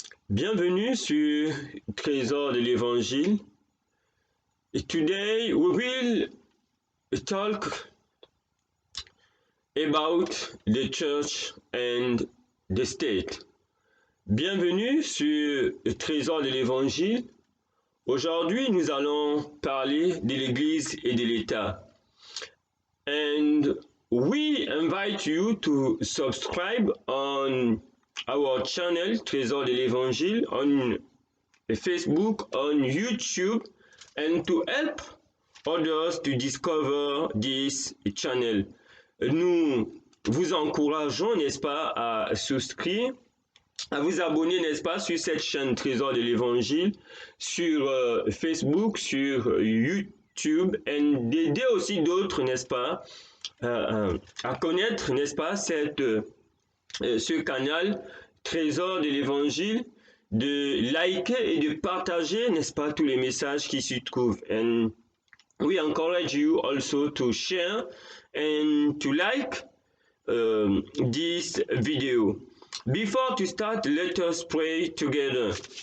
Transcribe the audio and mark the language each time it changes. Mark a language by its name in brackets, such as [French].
[French] Bienvenue sur Trésor de l'Évangile. [English] Today we will talk about the church and the state. [French] Bienvenue sur Trésor de l'Évangile. Aujourd'hui, nous allons parler de l'Église et de l'État. [English] And we invite you to subscribe on our channel Trésor de l'Évangile on Facebook, on YouTube, and to help others to discover this channel. [French] Nous vous encourageons, n'est-ce pas, à souscrire, à vous abonner, n'est-ce pas, sur cette chaîne Trésor de l'Évangile, sur Facebook, sur YouTube, et d'aider aussi d'autres, n'est-ce pas, à connaître, n'est-ce pas, ce canal Trésor de l'Évangile, de liker et de partager, n'est-ce pas, tous les messages qui s'y trouvent. [English] And we encourage you also to share and to like this video. Before to start, let us pray together.